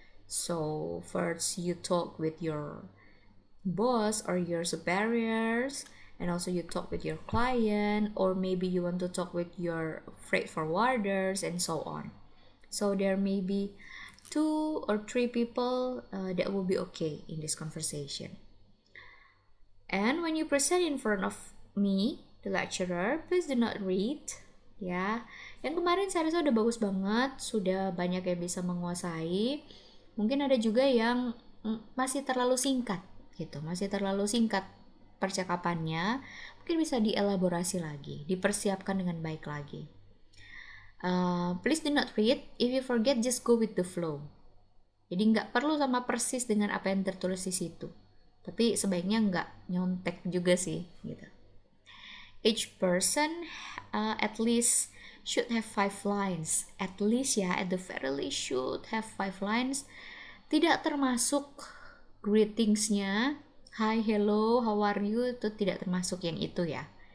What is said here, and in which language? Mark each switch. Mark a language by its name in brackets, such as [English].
[English] So first you talk with your boss or your superiors, and also you talk with your client, or maybe you want to talk with your freight forwarders and so on. So there may be 2 or 3 people that will be okay in this conversation. And when you present in front of me, the lecturer, please do not read. [Indonesian] Ya, yang kemarin saya rasa udah bagus banget, sudah banyak yang bisa menguasai. Mungkin ada juga yang masih terlalu singkat gitu, masih terlalu singkat percakapannya. Mungkin bisa dielaborasi lagi, dipersiapkan dengan baik lagi. [English] Please do not read. If you forget, just go with the flow. [Indonesian] Jadi nggak perlu sama persis dengan apa yang tertulis di situ. Tapi sebaiknya nggak nyontek juga sih, gitu. [English] Each person at least should have 5 lines. At least ya, at the very least should have 5 lines. [Indonesian] Tidak termasuk greetingsnya, [English] hi, hello, how are you, [Indonesian] itu tidak termasuk yang itu ya.